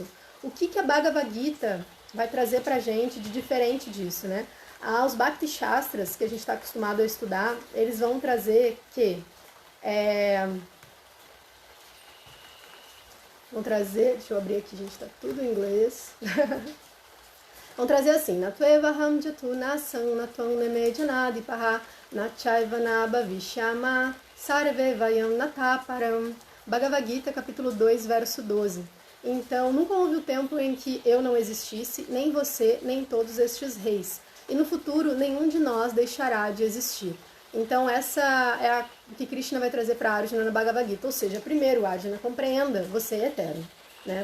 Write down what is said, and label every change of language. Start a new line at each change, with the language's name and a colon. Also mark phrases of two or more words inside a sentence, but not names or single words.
Portuguese: O que a Bhagavad Gita vai trazer pra gente de diferente disso, né? Os Bhakti Shastras, que a gente está acostumado a estudar, eles vão trazer que... Vão trazer, deixa eu abrir aqui, gente, tá tudo em inglês. Vão trazer assim,
Sanskrit: Natuevaham jatu nasam natvam nemedjanadipaha nachaiva nabhavishyama sarve vayam nataparam.
Portuguese: Bhagavad Gita, capítulo 2, verso 12. Então, nunca houve o tempo em que eu não existisse, nem você, nem todos estes reis. E no futuro, nenhum de nós deixará de existir. Então, essa é o que Krishna vai trazer para Arjuna no Bhagavad Gita. Ou seja, primeiro, Arjuna, compreenda, você é eterno, né?